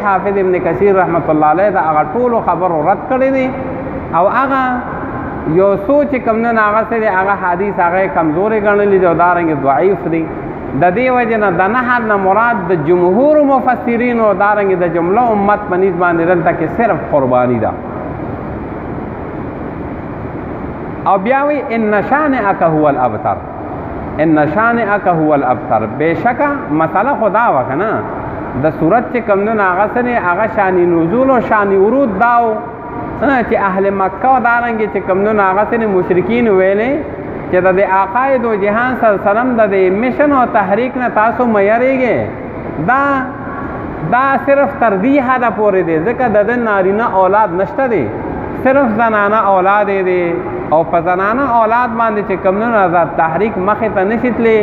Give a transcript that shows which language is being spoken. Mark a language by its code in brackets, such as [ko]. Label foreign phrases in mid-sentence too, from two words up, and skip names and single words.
[ps] حافظ ابن کثیر [ar] رحمت الله علیه [ps] د هغه ټولو خبرو رد کړی دی او هغه یو څو چې کوم دی هغه سره هغه حدیث هغه کمزورې ګڼلی دی او دارنګې ضعیف دی. د دې وجې نه د نهر نه مراد د جمهور مفسرینو او دارنګې د جمله امت په نیز باندې دلته کې صرف قرباني ده. او بیا وی [ar] ان شانئک هو الابتر، ان شانئک هو الابتر. [ps] بېشکه مسله خدا وکنه د صورت چې کوم دی هغه سره هغه شانی نزول او شانی ورود داو چې اهل مکه او دارنګې چې کوم دی هغه سره مشرکین ویلې چې د آقای دو جهان [ar] صلی الله علیه وسلم [ps] د میشن او تحریک نه تاسو مه یریږئ، دا صرف تر دې حده پورې دی ځکه د ده نارینه اولاد نشته دی، صرف زنانه اولاد دی او په زنانه اولاد باندې چې کوم دی آزاد تحریک مخې ته نشي تللی.